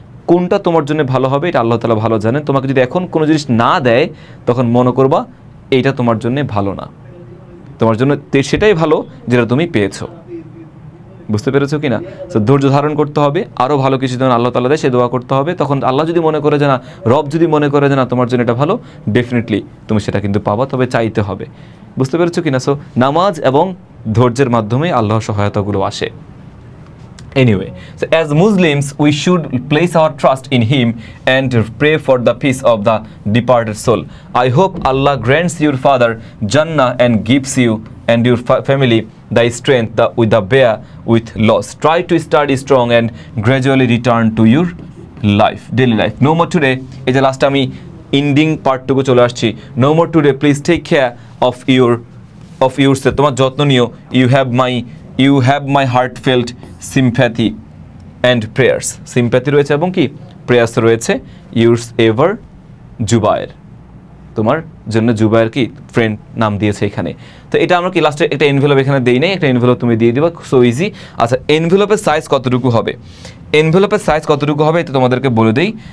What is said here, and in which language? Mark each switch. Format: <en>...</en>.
<bn>কোনটা তোমার জন্য ভালো হবে এটা আল্লাহ তাআলা ভালো জানেন। তোমাকে যদি এখন কোনো জিনিস না দেয়, তখন মনে করবা এইটা তোমার জন্য ভালো না, তোমার জন্য সেটাই ভালো যেটা তুমি পেয়েছো। বুঝতে পেরেছো কিনা? তো ধৈর্য ধারণ করতে হবে, আরও ভালো কিছু যেন আল্লাহ তাআলা দেয় সে দোয়া করতে হবে। তখন আল্লাহ যদি মনে করে যে না, রব যদি মনে করে যে না তোমার জন্য এটা ভালো, ডেফিনেটলি তুমি সেটা কিন্তু পাবা, তবে চাইতে হবে। বুঝতে পেরেছো কিনা? সো নামাজ এবং ধৈর্যের মাধ্যমে আল্লাহর সহায়তাগুলো আসে।</bn> <en>Anyway, so as Muslims, we should place our trust in Him and pray for the peace of the departed soul. I hope Allah grants your father Jannah and gives you and your family the strength with the bear with loss. Try to study strong and gradually return to your daily life. No more today.</en> <bn>এই যে last আমি ending পার্টটুকু চলে আসছি।</bn> <en>No more today. Please take care of yourself.</en> <bn>তোমার যত্ন নিও.</bn> <en>You have my heartfelt sympathy and prayers.</en> <bn>Sympathy রয়েছে এবং কি prayers রয়েছে.</bn> <en>Yours ever,</en> <bn>Zubair. তোমার জন্য জুবায়ের কি ফ্রেন্ড নাম দিয়েছে এখানে। তো এটা আমরা কি লাস্টে একটা এনভেলপ এখানে দেই নাই, একটা এনভেলপ তুমি দিয়ে দিবা, সো ইজি। আচ্ছা, এনভেলপের সাইজ কতটুকু হবে, এনভেলপের সাইজ কতটুকু হবে এটা তোমাদেরকে বলে দেই।</bn>